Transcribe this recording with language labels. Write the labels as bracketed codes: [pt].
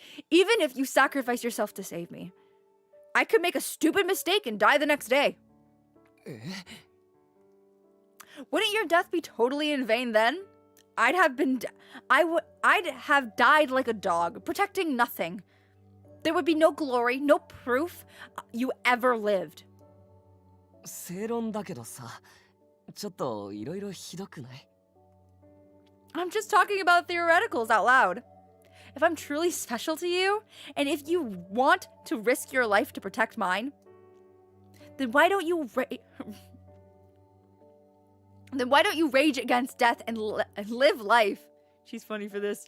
[en] Even if you sacrifice yourself to save me, I could make a stupid mistake and die the next day. Wouldn't your death be totally in vain then? I'd have died like a dog, protecting nothing. There would be no glory, no proof you ever lived. [ja] 正論だけどさちょっといろいろひどくない [en] I'm just talking about theoreticals out loud. If I'm truly special to you, and if you want to risk your life to protect mine, then why don't you rage against death and live life? She's funny for this.